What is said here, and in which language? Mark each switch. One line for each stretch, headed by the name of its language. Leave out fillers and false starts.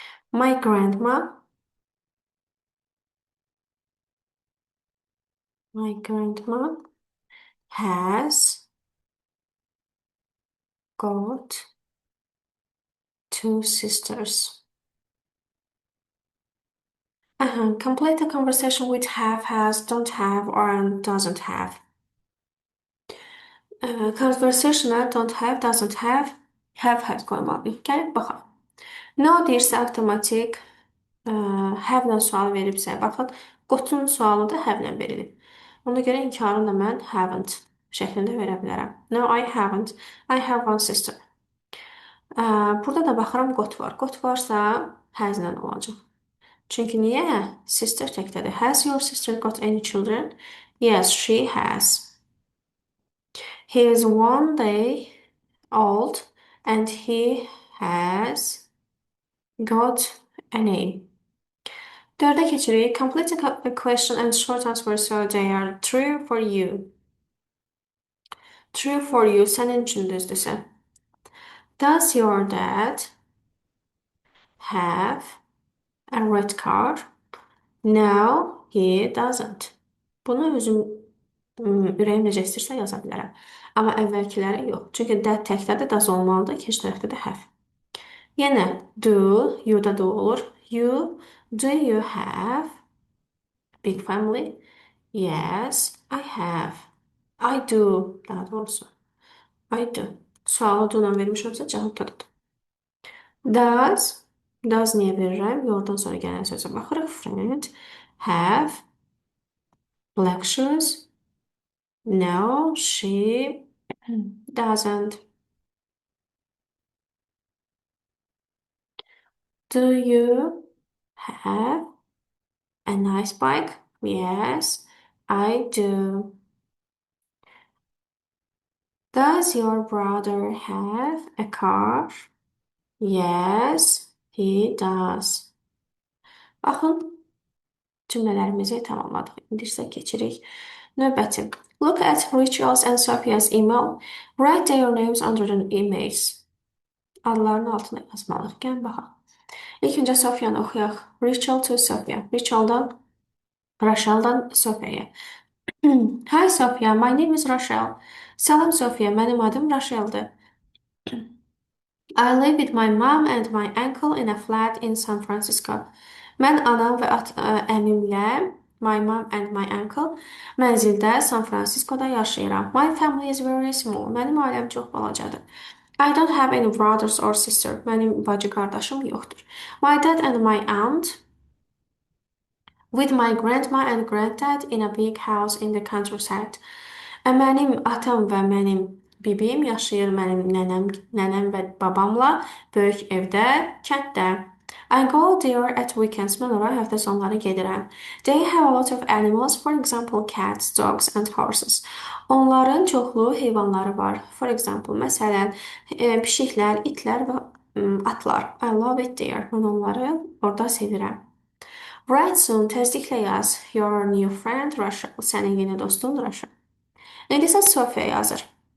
English: My grandma has got two sisters. Complete the conversation with have, has, don't have, or doesn't have.
Azerbaijani: Conversation'a don't have, doesn't have, has qoymalıyıq. Gəlib baxaq. No deyirsə avtomatik have-lə sual veribsə, baxın, qotun sualı da have-lə verilib. Ona görə inkarını da mən haven't şəklində verə bilərəm.
English: No, I haven't. I have one sister.
Azerbaijani: Burada da baxıram got var. Got varsa has-lə olacaq. Çünki niyə? Sister təkdədir.
English: Has your sister got any children? Yes, she has. He is 1 day old and he has got a name.
Azerbaijani: Dördə keçirik.
English: Complete a question and short answer so they are true for you.
Azerbaijani: True for you sənin üçün düzdürsə.
English: Does your dad have a red car? No, he doesn't.
Azerbaijani: Bunu özüm ürəyim necə istəyirsə yaza bilərəm. Amma əvvəlkiləri yox. Çünki dad təkdədir, does olmalıdır, ikinci tərəfdə də have. Yenə do, you-da do olur.
English: Do you have big family? Yes, I have. I do, daha doğrusu. I do.
Azerbaijani: Sualı do-la vermişəmsə cavab da do. Does niyə verirəm? Yordan sonra gələn sözə baxırıq. Friend have
English: Black shoes? No, she doesn't. Do you have a nice bike? Yes, I do. Does your brother have a car? Yes, he does.
Azerbaijani: Baxın, cümlələrimizi tamamladıq. İndi isə keçirik növbəti.
English: Look at Rachel's and Sophia's email. Write their names under the emails.
Azerbaijani: Adların altına yazmalıyıq. Gəlin baxaq. İlk öncə Sophia'nı oxuyaq.
English: Rachel to Sophia. Rachel'dan Sophia'ya. Hi Sophia, my name is Rachel.
Azerbaijani: Salam Sophia, mənim adım Rachel'dır.
English: I live with my mom and my uncle in a flat in San Francisco.
Azerbaijani: Mən anam və əmimlə,
English: my mom and my uncle,
Azerbaijani: mənzildə San Franciscoda yaşayıram.
English: My family is very small.
Azerbaijani: Mənim ailəm çox balacadır.
English: I don't have any brothers or sister.
Azerbaijani: Mənim bacı qardaşım yoxdur.
English: My dad and my aunt with my grandma and granddad in a big house in the countryside.
Azerbaijani: Mənim atam və mənim bibim yaşayır mənim nənəm və babamla böyük evdə, kənddə.
English: I go there at weekends.
Azerbaijani: Mən ora həftə sonları gedirəm.
English: They have a lot of animals, for example, cats, dogs and horses.
Azerbaijani: Onların çoxlu heyvanları var.
English: For example,
Azerbaijani: məsələn, pişiklər, itlər və atlar.
English: I love it there.
Azerbaijani: Mən onları orada sevirəm.
English: Write soon,
Azerbaijani: təsdiqlə yaz.
English: Your new friend Rachel.
Azerbaijani: Sənin yeni dostun Rachel. İndi isə Sophia yazır.